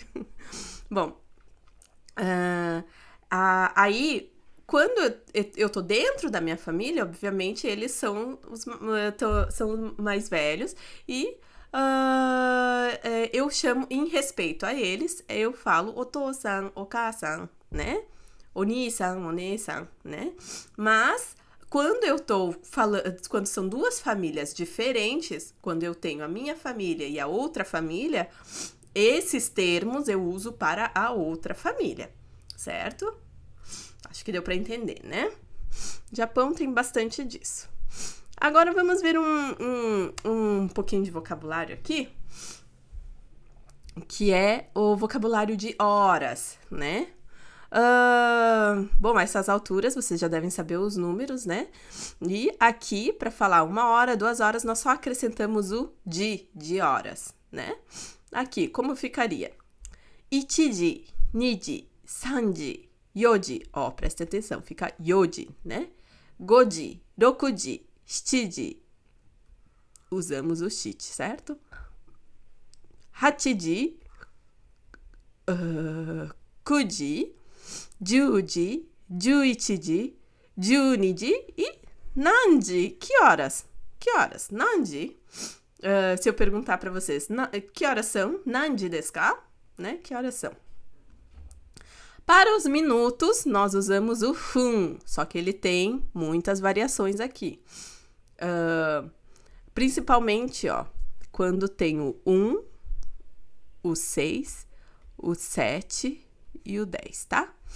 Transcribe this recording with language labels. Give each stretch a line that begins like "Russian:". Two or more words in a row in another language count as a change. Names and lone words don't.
Portuguese: Bom, aí, quando eu tô dentro da minha família, obviamente eles são mais velhos e eu chamo em respeito a eles, eu falo
Japanese: お父さん、お母さん,
Portuguese: né?
Japanese: お兄さん、お姉さん,
Portuguese: né? Mas quando eu tô falando, quando são duas famílias diferentes, quando eu tenho a minha família e a outra família, esses termos eu uso para a outra família, certo? Acho que deu para entender, né? Japão tem bastante disso. Agora vamos ver um pouquinho de vocabulário aqui, que é o vocabulário de horas, né? Bom, a essas alturas vocês já devem saber os números, né? E aqui, para falar 1 hora, 2 horas, nós só acrescentamos o de horas, né? Aqui, como ficaria?
Japanese: 一時、二時、三時、四時.
Portuguese: Ó, presta atenção, fica yoji, né?
Japanese: 五時、六時、しじ.
Portuguese: Usamos o shichi, certo?
Japanese: 八時、九時、十時, 十一時、十二時
Portuguese: e nanji. Que horas? Que horas? Nanji. Se eu perguntar para vocês, que horas são?
Japanese: 何時ですか?
Portuguese: Né? Que horas são? Para os minutos, nós usamos o fun, só que ele tem muitas variações aqui. Principalmente, ó, quando tem o 1, o 6, o 7 e o 10, tá?